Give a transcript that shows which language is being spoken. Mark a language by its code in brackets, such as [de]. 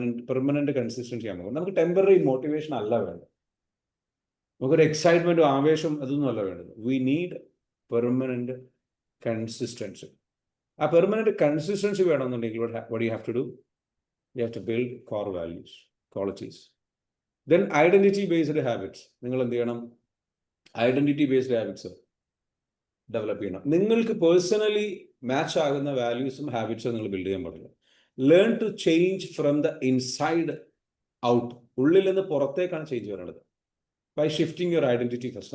[ml] Permanent consistency ആകുമ്പോൾ നമുക്ക് temporary motivation അല്ല വേണ്ടത്, നമുക്കൊരു എക്സൈറ്റ്മെന്റും ആവേശം അതൊന്നും അല്ല വേണ്ടത്. [en] We need permanent consistency. [ml] ആ പെർമനന്റ് കൺസിസ്റ്റൻസി വേണമെന്നുണ്ടെങ്കിൽ [en] what you have to do? You have to build core values, qualities. Then identity based habits. [ml] നിങ്ങൾ എന്ത് ചെയ്യണം? ഐഡന്റിറ്റി ബേസ്ഡ് ഹാബിറ്റ്സ് ഡെവലപ്പ് ചെയ്യണം. നിങ്ങൾക്ക് പേഴ്സണലി മാച്ച് ആകുന്ന വാല്യൂസും ഹാബിറ്റ്സും നിങ്ങൾ ബിൽഡ് ചെയ്യാൻ പാടില്ല. [en] learn to change from the inside [ml] out, ഉള്ളിൽ നിന്ന് പുറത്തേക്കാണ് ചേഞ്ച് വരേണ്ടത്. [en] By shifting your identity first.